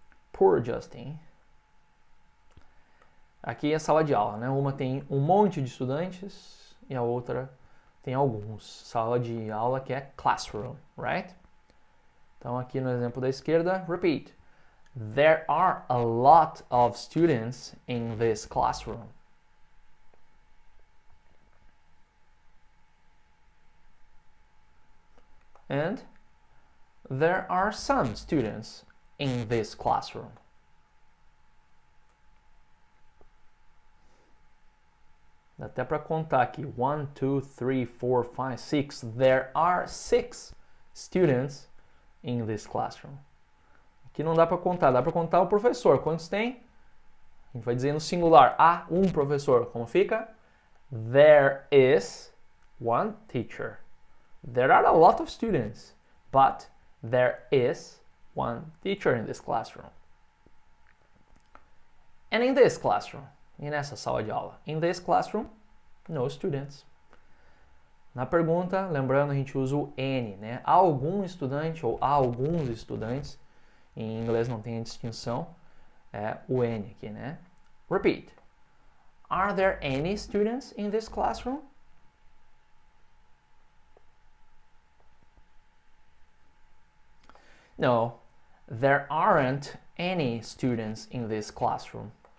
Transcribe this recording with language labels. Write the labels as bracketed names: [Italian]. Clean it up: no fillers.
[English] Poor Justin. [Portuguese] Aqui é sala de aula, né? Uma tem um monte de estudantes e a outra tem alguns. Sala de aula que é classroom, right? Então aqui no exemplo da esquerda, repeat. [English] There are a lot of students in this classroom. And there are some students in this classroom. [Portuguese] Dá até para contar aqui. 1, 2, 3, 4, 5, 6. [English] There are 6 students in this classroom. [Portuguese] Aqui não dá para contar, dá para contar o professor. Quantos tem? A gente vai dizer no singular. Há um professor. Como fica? [English] There is one teacher. There are a lot of students, but there is one teacher in this classroom. And in this classroom, [Portuguese] e nessa sala de aula, [English] in this classroom, no students. [Portuguese] Na pergunta, lembrando, a gente usa o N, né? Há algum estudante ou há alguns estudantes. Em inglês não tem a distinção, é o N aqui, né? [English] Repeat. Are there any students in this classroom? No, there aren't any students in this classroom.